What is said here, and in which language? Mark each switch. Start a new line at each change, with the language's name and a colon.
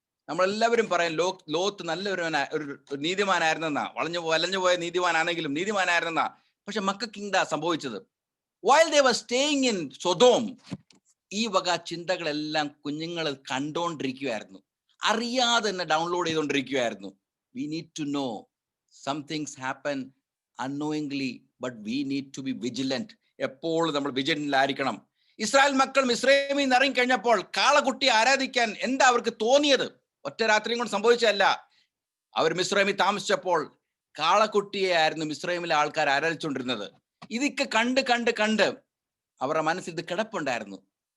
Malayalam: നമ്മളെല്ലാവരും പറയാം ലോത്ത് നല്ലൊരു നീതിമാനായിരുന്നെന്നാ, വലഞ്ഞു പോയ നീതിമാനാണെങ്കിലും നീതിമാനായിരുന്നെന്നാ. പക്ഷെ മക്കൾക്ക് എന്താ സംഭവിച്ചത്?
English: while they were staying in Sodom,
Malayalam: ഈ വക ചിന്തകളെല്ലാം കുഞ്ഞുങ്ങൾ കണ്ടോണ്ടിരിക്കുകയായിരുന്നു, അറിയാതെ തന്നെ download ചെയ്തുകൊണ്ടിരിക്കുകയായിരുന്നു.
English: We need to know some things happen unknowingly, but we need to be vigilant.
Malayalam: എപ്പോഴും നമ്മൾ വിജിലന്റിലായിരിക്കണം. ഇസ്രായേൽ മക്കൾ മിസ്രൈമിൽ നിന്ന് ഇറങ്ങി കഴിഞ്ഞപ്പോൾ കാളക്കുട്ടിയെ ആരാധിക്കാൻ എന്താ അവർക്ക് തോന്നിയത്? ഒറ്റ രാത്രിയും കൊണ്ട് സംഭവിച്ചതല്ല. അവർ മിസ്രൈമിൽ താമസിച്ചപ്പോൾ കാളക്കുട്ടിയെ ആയിരുന്നു മിസ്രൈമിലെ ആൾക്കാർ ആരാധിച്ചുകൊണ്ടിരുന്നത്. ഇതൊക്കെ കണ്ട് കണ്ട് കണ്ട് അവരുടെ മനസ്സിൽ ഇത് കിടപ്പുണ്ടായിരുന്നു.